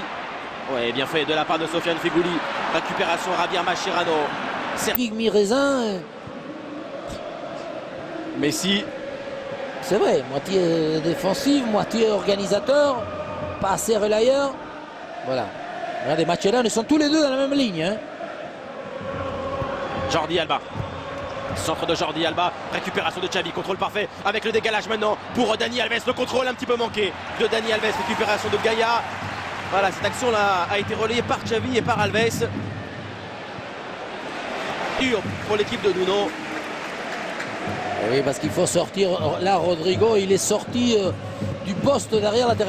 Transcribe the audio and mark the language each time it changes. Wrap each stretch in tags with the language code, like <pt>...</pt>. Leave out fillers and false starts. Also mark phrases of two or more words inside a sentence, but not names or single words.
<fr>Ouais, bien fait de la part de Sofiane Fegouli. Récupération Javier Mascherano. Figue mi-raisin, Messi. c'est vrai, moitié défensif, moitié organisateur, pas assez relayeur. Voilà. Regardez, Mascherano, ils sont tous les deux dans la même ligne. Hein. Jordi Alba. Centre de Jordi Alba. Récupération de Xavi. Contrôle parfait avec le décalage maintenant pour Dani Alves. Le contrôle un petit peu manqué de Dani Alves. Récupération de Gaïa. Voilà, cette action-là a été relayée par Xavi et par Alves. Dur pour l'équipe de Nuno. Oui, parce qu'il faut sortir. Là, Rodrigo, il est sorti du poste derrière la terre.</fr>